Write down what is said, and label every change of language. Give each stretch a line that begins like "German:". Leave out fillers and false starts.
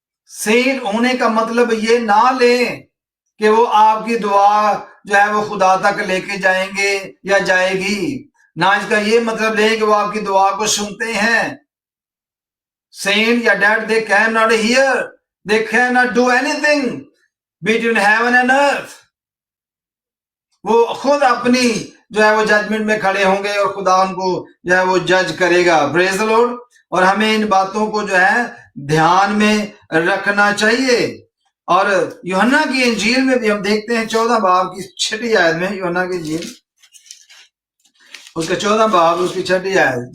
Urdu: Saint ہونے کا مطلب یہ نہ لیں کہ وہ آپ کی دعا جو ہے وہ خدا تک لے کے جائیں گے یا جائے گی. نہ اس کا یہ مطلب لیں کہ وہ آپ کی دعا کو سنتے ہیں. سینٹ یا dead
English: they cannot hear, they cannot do anything between heaven and earth.
Urdu: وہ خود اپنی جو ہے وہ ججمنٹ میں کھڑے ہوں گے اور خدا ان کو جو ہے وہ جج کرے گا.
English: Praise the lord.
Urdu: اور ہمیں ان باتوں کو جو ہے دھیان میں رکھنا چاہیے. اور یوحنا کی انجیل میں بھی ہم دیکھتے ہیں 14 باب کی 6 آیت میں، یوحنا کی انجیل اس کا 14 باب اس کی 6 آیت.